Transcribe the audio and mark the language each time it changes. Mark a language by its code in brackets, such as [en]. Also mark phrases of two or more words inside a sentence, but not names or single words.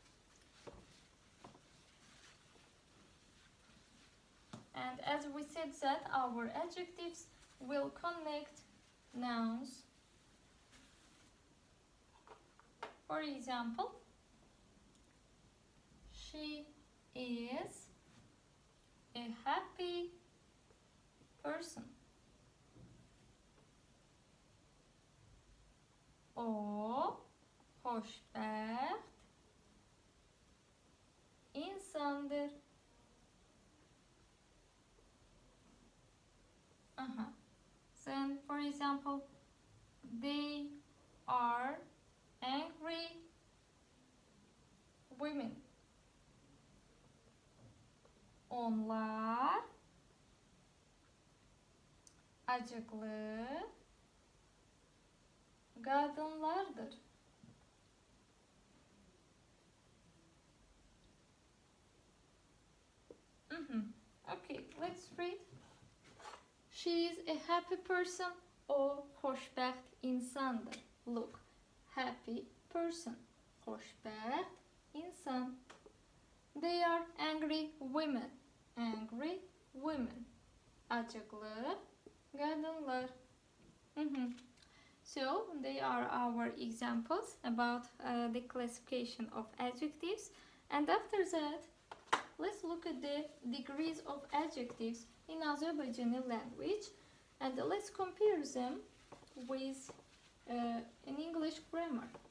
[en] And as we said that our adjectives will connect nouns. For example, she is a happy person. [az] O xoşbəxt insandır. [en] Then, for example, they are angry women. [tr] Onlar acıklı kadınlardır. [en] Okay, let's read. She is a happy person. [az] O xoşbəxt insandır. [en] Look, happy person, [az] xoşbəxt insan. [en] They are angry women. Angry women. [tr] Acıklı kadınlar. [en] So they are our examples about the classification of adjectives. And after that, let's look at the degrees of adjectives in Azerbaijani language, and let's compare them with an English grammar.